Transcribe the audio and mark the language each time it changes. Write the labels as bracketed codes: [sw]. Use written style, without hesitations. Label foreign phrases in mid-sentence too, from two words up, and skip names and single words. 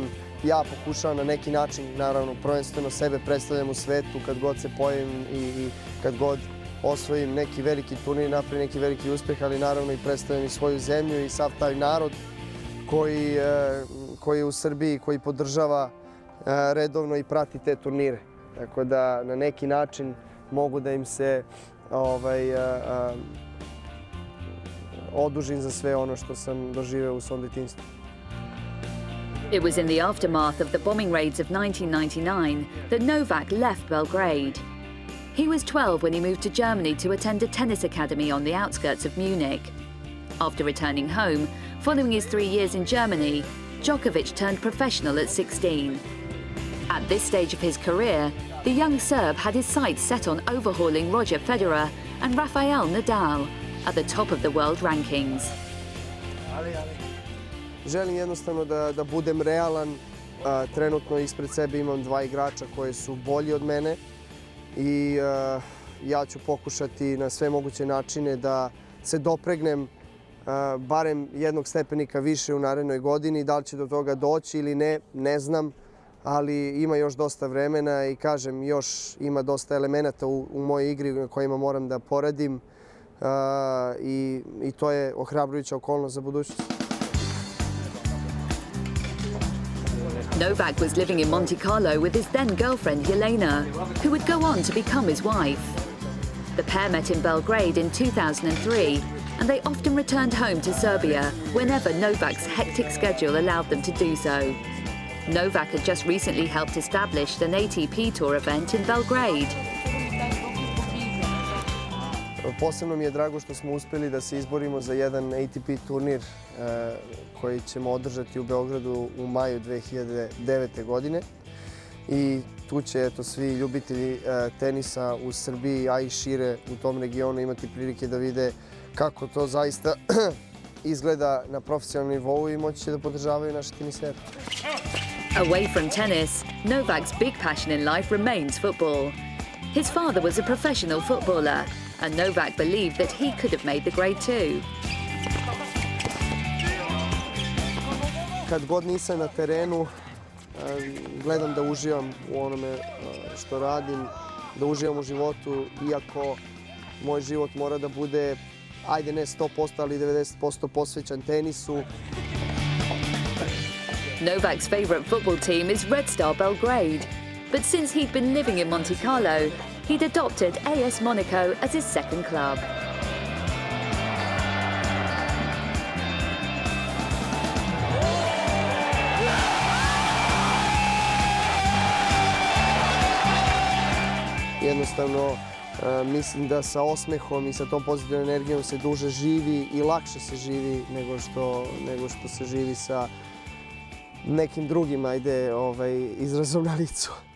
[sr] Ja pokušavam na neki način, naravno, prvenstveno sebe predstavljam u svetu kad god se pojavim i kad god osvojim neki veliki turnir, napravim neki veliki uspjeh, ali naravno i predstavljam i svoju zemlju i sav taj narod koji je u Srbiji, koji podržava redovno i prati te turnire. Tako da na neki način mogu da im se odužim za sve ono što sam doživeo u svom detinjstvu. [en] It was in the aftermath of the bombing raids of 1999 that Novak left Belgrade. He was 12 when he moved to Germany to attend a tennis academy on the outskirts of Munich. After returning home, following his 3 years in Germany, Djokovic turned professional at 16. At this stage of his career, the young Serb had his sights set on overhauling Roger Federer and Rafael Nadal at the top of the world rankings. [sr] Želim jednostavno da budem realan. Trenutno ispred sebe imam 2 igrača koji su bolji od mene i ja ću pokušati na sve moguće načine da se dopregnem barem jednog stepenika više u narednoj godini. Da li će do toga doći ili ne, ne znam, ali ima još dosta vremena i kažem, još ima dosta elemenata u mojoj igri na kojima moram da poradim i to je ohrabrujuća okolnost za budućnost. [en] Novak was living in Monte Carlo with his then girlfriend Jelena, who would go on to become his wife. The pair met in Belgrade in 2003, and they often returned home to Serbia whenever Novak's hectic schedule allowed them to do so. Novak had just recently helped establish an ATP Tour event in Belgrade. [sr] Posebno mi je drago što smo uspjeli da se izborimo za jedan ATP turnir koji ćemo održati u Beogradu u maju 2009. godine. I tu će svi ljubitelji tenisa u Srbiji, a i šire u tom regionu imati prilike da vide kako to zaista izgleda na profesionalnom nivou i moći će da podržavaju naše tenisere. [en] Away from tennis, Novak's big passion in life remains football. His father was a professional footballer, and Novak believed that he could have made the grade too. [sr] Kad god nisam na terenu, gledam da uživam u onome što radim, da uživam u životu, iako moj život mora da bude, ajde ne 100%, ali 90% posvećan tenisu. [en] Novak's favourite football team is Red Star Belgrade, but since he'd been living in Monte Carlo, he'd adopted AS Monaco as his second club. [sr] Jednostavno, mislim da sa osmehom i sa tom pozitivnom energijom se duže živi i lakše se živi nego što se živi sa nekim drugim, izrazom na licu.